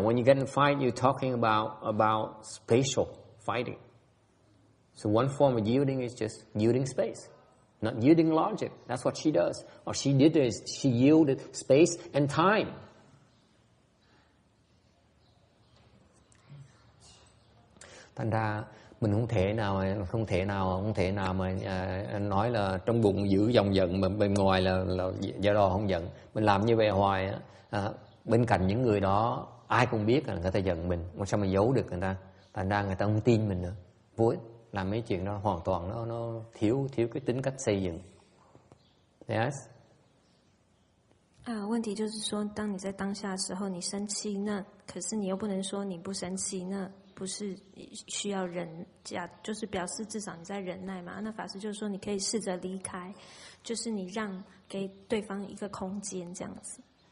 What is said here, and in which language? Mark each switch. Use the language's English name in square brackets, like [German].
[English] When you get in a fight, you're talking about spatial fighting. So one form of yielding is just yielding space, not yielding logic. That's what she does. What she did is she yielded space and time. [Vietnamese] Thành ra mình không thể nào mà nói là trong bụng giữ dòng giận mà bên ngoài là giả đò không giận. Mình làm như vậy hoài, bên cạnh những người đó ai cũng biết là người ta giận mình, mà sao mà giấu được người ta? Thành ra người ta không tin mình nữa. Vô ích, làm mấy chuyện đó hoàn toàn nó thiếu cái tính cách xây dựng. [English] Yes. [Chinese] 问题就是说，当你在当下的时候，你生气，那可是你又不能说你不生气，那不是需要忍家，就是表示至少你在忍耐嘛。那法师就是说，你可以试着离开，就是你让给对方一个空间，这样子。